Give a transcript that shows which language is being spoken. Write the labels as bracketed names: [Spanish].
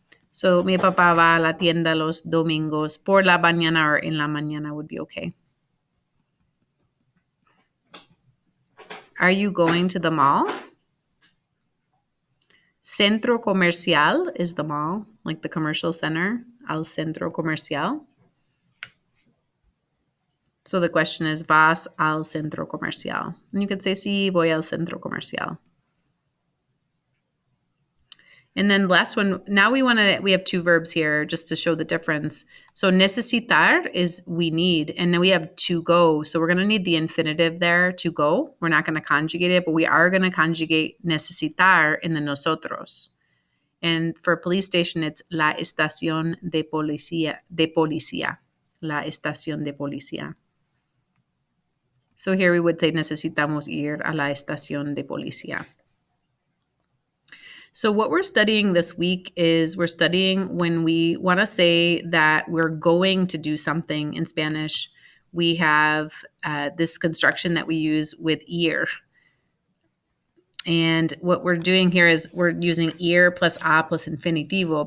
[Spanish] So mi papá va a la tienda los domingos por la mañana, or en la mañana [English] would be okay. Are you going to the mall? Centro comercial is the mall, like the commercial center. [Spanish] Al centro comercial. [English] So the question is, [Spanish] ¿vas al centro comercial? [English] And you could say, [Spanish] sí, voy al centro comercial. [English] And then last one, now we have two verbs here just to show the difference. So necesitar is we need, and then we have to go. So we're going to need the infinitive there, to go. We're not going to conjugate it, but we are going to conjugate necesitar in the nosotros. And for police station, it's [Spanish] la estación de policía, la estación de policía. [English] So here we would say [Spanish] necesitamos ir a la estación de policía. [English] So what we're studying this week is we're studying when we want to say that we're going to do something in Spanish. We have this construction that we use with ir. And what we're doing here is we're using ir plus a plus infinitivo.